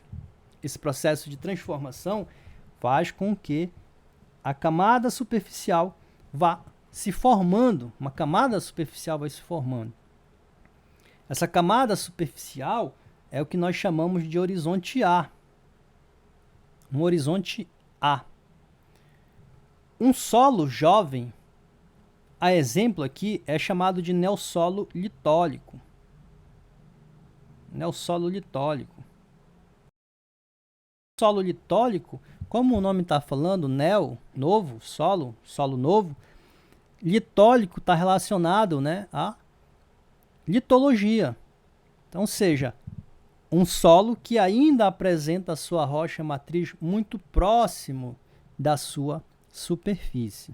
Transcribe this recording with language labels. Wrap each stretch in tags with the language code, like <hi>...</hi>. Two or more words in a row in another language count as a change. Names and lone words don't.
<pt>Esse processo de transformação faz com que a camada superficial vá se formando, uma camada superficial vai se formando. Essa camada superficial é o que nós chamamos de horizonte A. Um horizonte A. Um solo jovem, a exemplo aqui, é chamado de neossolo litólico. Neossolo litólico. Solo litólico, como o nome está falando, neo, novo, solo novo, litólico está relacionado, né, a litologia. Então, seja, um solo que ainda apresenta a sua rocha matriz muito próximo da sua superfície.</pt>